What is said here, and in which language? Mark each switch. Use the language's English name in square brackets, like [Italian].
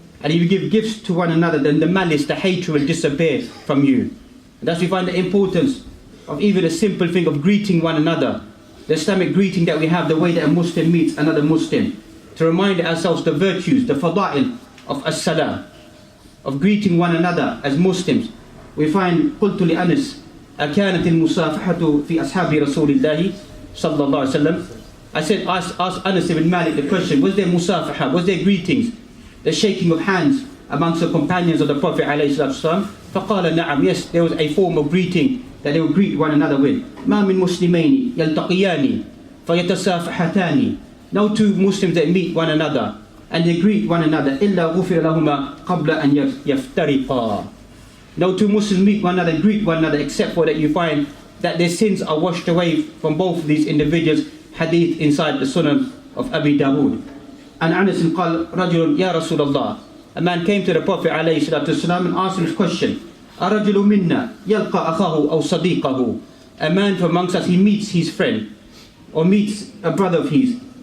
[English] And if you give gifts to one another, then the malice, the hatred will disappear from you. And thus we find the importance of even a simple thing of greeting one another. The Islamic greeting that we have, the way that a Muslim meets another Muslim, to remind ourselves the virtues, the fada'il of as-salam, of greeting one another as Muslims. We find, [Arabic] قلت لأنس أكانت المصافحة في أصحاب رسول الله صلى الله عليه وسلم. [English] I said, ask Anas ibn Malik the question, was there musafaha, was there greetings, the shaking of hands amongst the companions of the Prophet ﷺ? [Arabic] فَقَالَ نَعَمْ. [English] Yes, there was a form of greeting that they would greet one another with. [Arabic] مَا مِن مُسْلِمَيْنِ يَلْتَقِيَانِ فَيَتَسَافَحَتَانِ. [English] No two Muslims that meet one another and they greet one another [Arabic] إِلَّا غُفِرَ لَهُمَا قَبْلَ أَنْ يَفْتَرِقَا. [English] No two Muslims meet one another and greet one another except for that you find that their sins are washed away from both of these individuals. Hadith inside the Sunan of Abi Dawood. [Arabic] And Anas قال رجل يا رسول الله. [English] A man came to the Prophet ﷺ and asked him this question. [Arabic] أرجل منا يلقى أخاه أو صديقه. [English] A man from amongst us, he meets his friend or meets a brother of his.